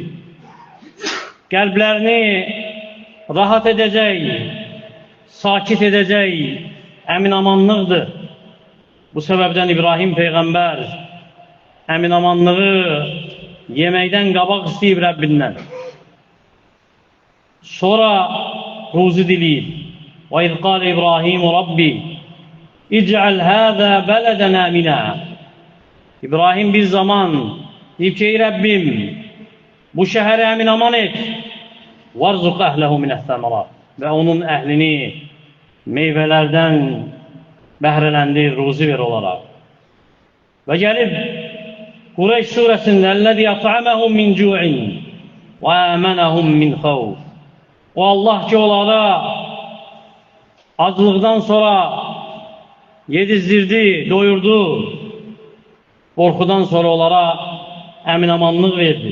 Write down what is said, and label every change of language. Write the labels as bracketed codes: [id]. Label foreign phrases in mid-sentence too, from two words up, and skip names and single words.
[az] Qəlblərini rahat edəcək, sakit edəcək əminamanlıqdır. Bu səbəbdən İbrahim Peyğəmbər əminamanlığı yeməkdən qabaq istəyib Rəbbindən. Sonra ruzi diliyib. [ar] وَاِذْ قَالَ İbrahim Rabbi اِجْعَلْ هَذَا بَلَدًا آمِنًا. [az] İbrahim bir zaman deyib ki, ey Rəbbim, bu şəhəri əminaman et. [ar] وَارْزُقْ أَهْلَهُ مِنَ الثَّمَرَاتِ. [az] Və onun əhlini meyvələrdən bəhrələndir, ruzi ver olaraq. Və gəlib Qureyş surəsində [ar] "الذي أطعمهم من جوع وآمنهم من خوف." [az] O Allah ki, onlara aclıqdan sonra yedizdirdi, doyurdu, qorxudan sonra onlara əminamanlıq verdi.